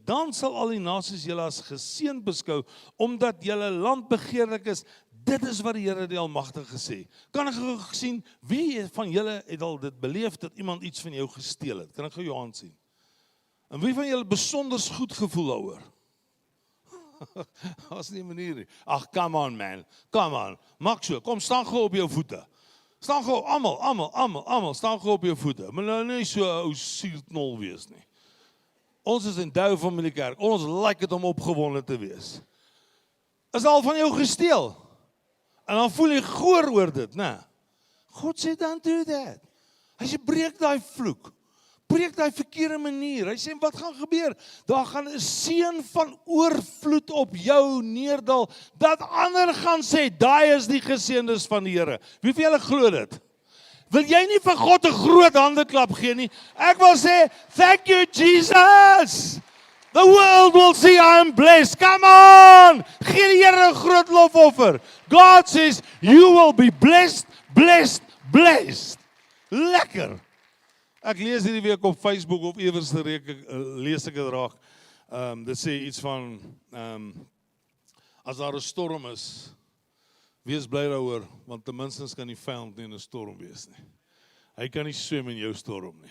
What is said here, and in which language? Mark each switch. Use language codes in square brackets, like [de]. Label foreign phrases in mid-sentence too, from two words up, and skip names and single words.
[af] Dan sal al die nasies julle as geseënd beskou, omdat julle land begeerlik is. Dit is wat die Here die Almagtige sê. Kan ek gou sien, wie van julle het al dit beleef, dat iemand iets van jou gesteel het? Kan ek gou jou hand sien? En wie van julle besonder goed gevoel daaroor? As nie 'n manier nie. Ag, [en] come on man, come on. [af] Maak so, kom staan gou op jou voete. Staan gou, almal, staan gou op jou voete. Maar nou nie so 'n ou suurknol wees nie. Ons is in Dou Familie Kerk. Ons like dit om opgewonde te wees. Is al van jou gesteel? En dan voel jy goor oor dit, né? God sê, [en] don't do that. [af] Hy sê, breek daai vloek. Breek daai verkeerde manier. Hy sê, wat gaan gebeur? Daar gaan 'n seën van oorvloed op jou neerdal, dat ander gaan sê, daai is die geseëndes van die Here. Wie van julle glo dit? Wil jy nie vir God 'n groot handeklap gee nie? Ek wil sê, [en] thank you Jesus! The world will see I am blessed. Come on! [af] Gee die Here 'n groot lofoffer. [en] God says, you will be blessed, blessed, blessed. [af] Lekker! Ek lees hierdie week op Facebook of iewers lees ek dit raak. Dit sê iets van, as daar 'n storm is, wees bly daaroor, want ten minste kan die vyand nie in 'n storm wees nie. Hy kan nie swem in jou storm nie.